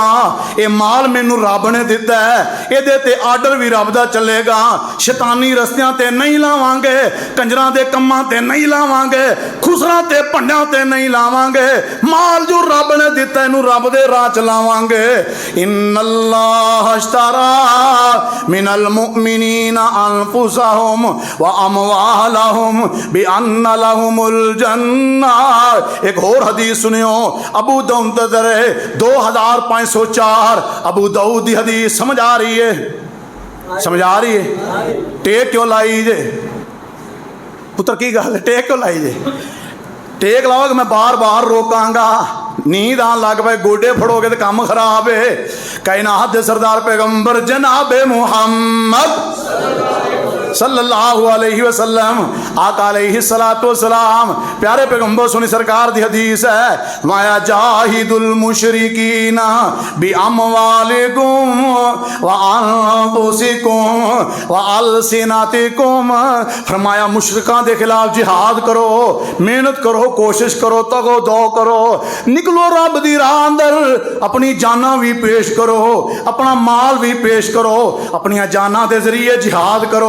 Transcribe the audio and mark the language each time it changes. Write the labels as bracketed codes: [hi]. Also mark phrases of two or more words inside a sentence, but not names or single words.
[pa] یہ مال مینوں رب نے دتا ہے، یہ تے آرڈر بھی رب دا چلے گا. شیطانی رستیاں تے نہیں لاواں گے، کنجراں دے کماں تے نہیں لاواں گے، کھسراں تے بھنڈیاں تے نہیں لاواں گے. مال جو رب نے دتا اینوں رب دے راہ چ لاواں گے. [ar] إن الله من المؤمنين أنفسهم وأموالهم بأن لهم الجنة. [pa] ایک اور حدیث سنیو ابو داؤد 2504 ابو داؤد دی حدیث. سمجھ آ رہی ہے؟ سمجھ آ رہی ہے? ٹیک کیوں لائی جے پتر کی گل ٹیک کیوں لائی جے? ٹیک لاؤ گے میں بار بار روکاں گا، نیند آن لگ پائے گوڈے پھڑو گے تو کام خراب ہے. کائنات دے سردار پیغمبر جنابِ محمد [ar] صلى الله عليه وسلم [pa] آقا [ar] عليه الصلاة والسلام [pa] پیارے پیغمبر سنی سرکار دی حدیث ہے مایا [ar] جاهدوا المشركين بأموالكم وأنفسكم وألسنتكم. [pa] فرمایا مشرکاں دے خلاف جہاد کرو، محنت کرو، کوشش کرو، تگ و دو کرو، نکلو رب دی راہ اندر، اپنی جاناں بھی پیش کرو، اپنا مال بھی پیش کرو، اپنی جاناں دے ذریعے جہاد کرو.